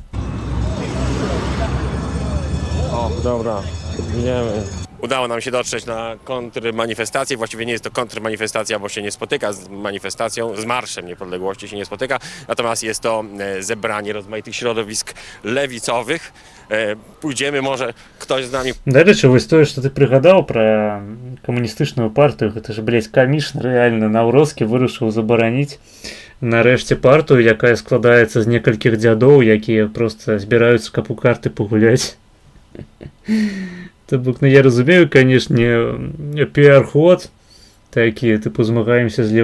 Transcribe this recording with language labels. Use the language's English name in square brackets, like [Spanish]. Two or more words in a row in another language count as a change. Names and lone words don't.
[Polish] O, dobra. Idziemy. Udało nam się dotrzeć na kontrmanifestację. Właściwie nie jest to kontrmanifestacja, bo się nie spotyka z manifestacją, z Marszem Niepodległości się nie spotyka. Natomiast jest to zebranie rozmaitych środowisk lewicowych. Pójdziemy, może ktoś z nami... [Belarusian] Да рэчы, вось тое, што ты прыгадаў пра камуністычную партыю, гэта ж, блядь, камічна, рэальна, Наўрозкі вырашыў забараніць нарэшце партыю, якая складаецца з некалькіх дзядоў, якія проста збіраюцца, каб у карты пагуляць. То бок, ну я разумею, канешне, піар-ход, такі, тыпу, змагаемся з